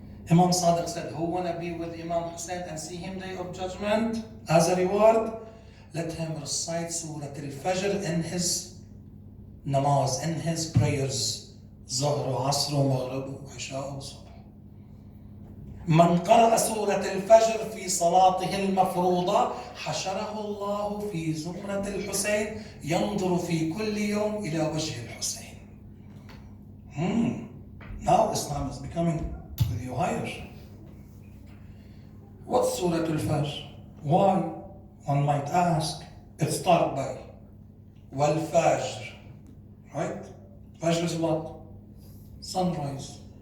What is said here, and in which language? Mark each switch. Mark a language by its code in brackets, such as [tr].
[en] Imam Sadiq said, who want to be with Imam Hussain and see him day of judgment as a reward? Let him recite Surah Al-Fajr in his namaz, in his prayers. Zuhr, Asr, Maghrib, Isha, Subh. [ar] من قرأ سورة الفجر في صلاته المفروضة حشره الله في زمرة الحسين ينظر في كل يوم إلى وجه الحسين. [en] Now Islam is becoming with you higher. What's Surah Al-Fajr? Why? One might ask. It starts by Wal-Fajr. Right? Fajr is what? Sunrise.